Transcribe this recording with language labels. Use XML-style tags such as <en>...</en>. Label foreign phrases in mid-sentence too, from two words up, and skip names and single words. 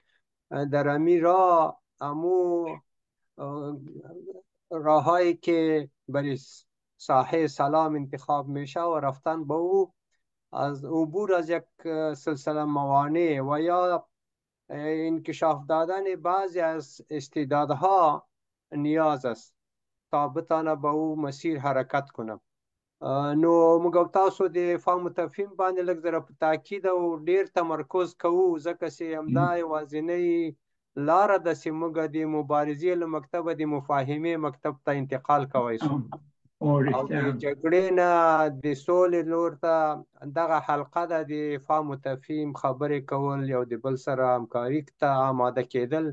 <fa>در امی راه امو راهایی که برای ساحه سلام انتخاب میشه و رفتن به او از عبور از یک سلسله موانع و یا انکشاف دادن بعضی از استعدادها نیاز است تا بتانه به او مسیر حرکت کنم.</fa> <ps>نو موږ تاسو د فهم و تفهیم باندې لږ ذره په تاکید او ډیر تمرکز کوو ځکه چې همدا یوازینۍ لاره ده چې موږ د مبارزې له مکتبه د مفاهمې مکتب ته انتقال کوی شو او د جګړې نه د سولې لور ته دغه حلقه ده د فهم و تفهیم خبرې کول، یو د بل سره همکاري ته آماده کېدل.</ps>